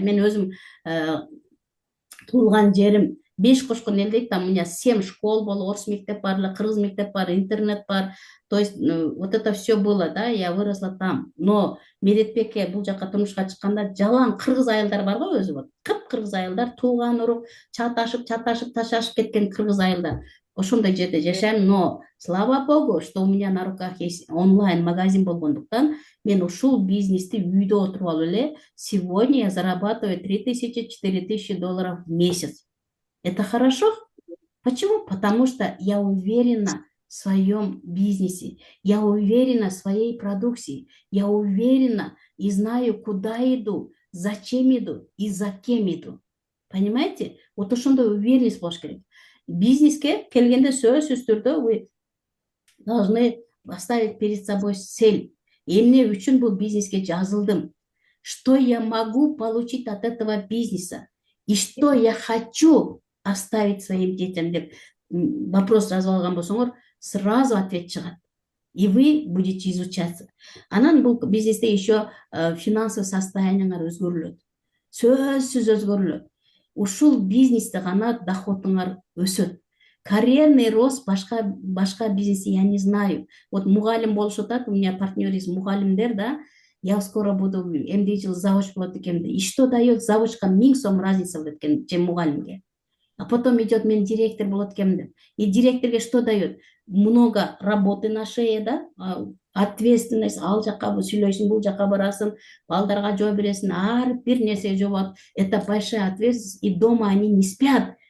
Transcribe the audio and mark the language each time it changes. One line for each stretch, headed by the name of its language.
Kyrgyz: Мен өзүм туулган жерим Бешкошкон элдик,
Russian: там у меня 7 школ было,
Kyrgyz: орыс мектеп бар, кыргыз мектеп бар, интернет бар.
Russian: То есть вот это все было, да, я выросла там.
Kyrgyz: Но Медетбекке бул жака турмушка чыкканда жалаң кыргыз айылдар бар го өзү,
Russian: вот
Kyrgyz: кыргыз айылдар, тууган урук, чаташып ташашып кеткен кыргыз айылдар. Ошондой жерде жашайм,
Russian: но слава богу, что у меня на руках есть онлайн магазин
Kyrgyz: болгондуктан, мен ушул бизнести үйдө отуруп алып эле
Russian: сегодня я зарабатываю 3000-4000 долларов в месяц. Это хорошо? Почему? Потому что я уверена в своем бизнесе, я уверена в своей продукции, я уверена и знаю, куда иду, зачем иду и за кем иду. Понимаете?
Kyrgyz: Вот ошондой уверенность болуш керек. Бизнеске келгенде сөзсүз түрдө
Russian: вы должны поставить перед собой цель.
Kyrgyz: Эмне үчүн бул бизнеске жазылдым?
Russian: Что я могу получить от этого бизнеса? И что я хочу оставить своим детям
Kyrgyz: деп вопрос сразу алган болсоңор,
Russian: сразу
Kyrgyz: ответ чыгат.
Russian: И вы будете изучаться.
Kyrgyz: Анан бул бизнесте еще финансовый состояниеңар өзгөрүлөт. Сөзсүз өзгөрүлөт. Ушул бизнесте гана доходуңар өсөт. Карьерный рост башка
Russian: бизнесе я не знаю.
Kyrgyz: Вот мугалим болушуп атат,
Russian: у меня партнер из
Kyrgyz: мугалимдер, да.
Russian: Я скоро буду
Kyrgyz: эмне жыл завуч болот экенмин.
Russian: И что дает завучка 1000 сом разница
Kyrgyz: болот экен же мугалимге.
Russian: А потом идет
Kyrgyz: мен директор болот экенмин. И директорге
Russian: что дает? Много работы на шее, да? Ответственность,
Kyrgyz: ал жака сүйлөйсүң, бул жака барасың, балдарга жоо бересиң, ар бир нерсе жообот.
Russian: Это большая ответственность, и дома они не спят.